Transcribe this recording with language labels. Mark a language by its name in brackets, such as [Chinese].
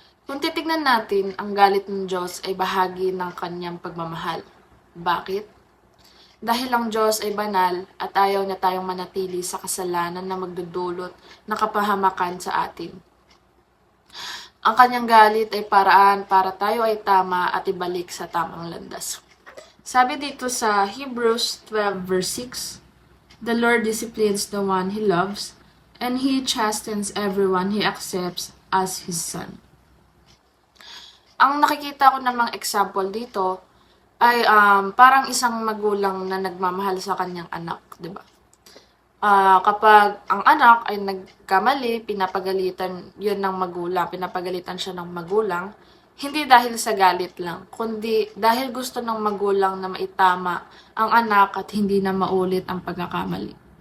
[Filipino] Kung titignan natin, ang galit ng Diyos ay bahagi ng Kanyang pagmamahal. Bakit? Dahil ang Diyos ay banal at ayaw niya tayong manatili sa kasalanan na magdudulot ng kapahamakan sa atin. Ang Kanyang galit ay paraan para tayo ay tama at ibalik sa tamang landas. Sabi dito sa [English] Hebrews 12 verse 6, "The Lord disciplines the one He loves, and He chastens everyone He accepts as His son." [Filipino] Ang nakikita ko namang example dito ay parang isang magulang na nagmamahal sa kanyang anak, di ba? Kapag ang anak ay nagkamali, pinapagalitan yun ng magulang, pinapagalitan siya ng magulang, hindi dahil sa galit lang, kundi dahil gusto ng magulang na maitama ang anak at hindi na maulit ang pagkakamali.